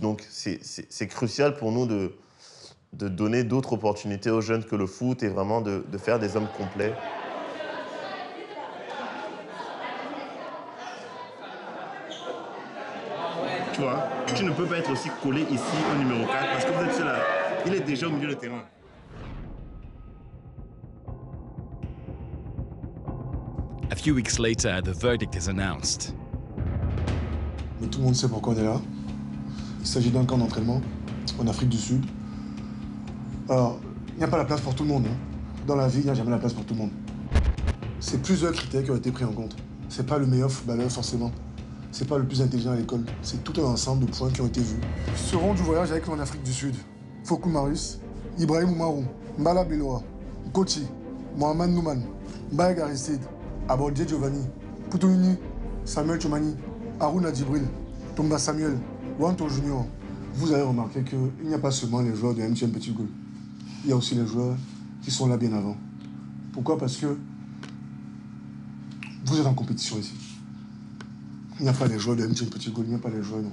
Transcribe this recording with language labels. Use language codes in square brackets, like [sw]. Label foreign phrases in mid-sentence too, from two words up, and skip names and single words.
[fr] Donc c'est crucial pour nous de donner d'autres opportunités aux jeunes que le foot et vraiment de faire des hommes complets. Tu vois, tu ne peux pas être aussi collé ici au numéro 4 parce que vous êtes là. Il est déjà au milieu du terrain. [en] A few weeks later, the verdict is announced. [fr] Mais tout le monde sait pourquoi on est là. Il s'agit d'un camp d'entraînement en Afrique du Sud. Alors, il n'y a pas la place pour tout le monde. Hein. Dans la vie, il n'y a jamais la place pour tout le monde. C'est plusieurs critères qui ont été pris en compte. C'est pas le meilleur footballeur forcément. C'est pas le plus intelligent à l'école. C'est tout un ensemble de points qui ont été vus. Seront du voyage avec nous en Afrique du Sud. Fokou Marius, Ibrahim Oumarou, Mbala Biloa, Koti, Mohamed Nouman, Mbaye Aristide, Abordje Giovanni, Poutouni, Samuel Chomani, Harouna Djibril, Tomba Samuel, Wanto Junior. Vous avez remarqué qu'il n'y a pas seulement les joueurs de MTN Petit Gaulle. Il y a aussi les joueurs qui sont là bien avant. Pourquoi? Parce que vous êtes en compétition ici. Il n'y a pas les joueurs de MTN Petit Gaulle, il n'y a pas les joueurs, non.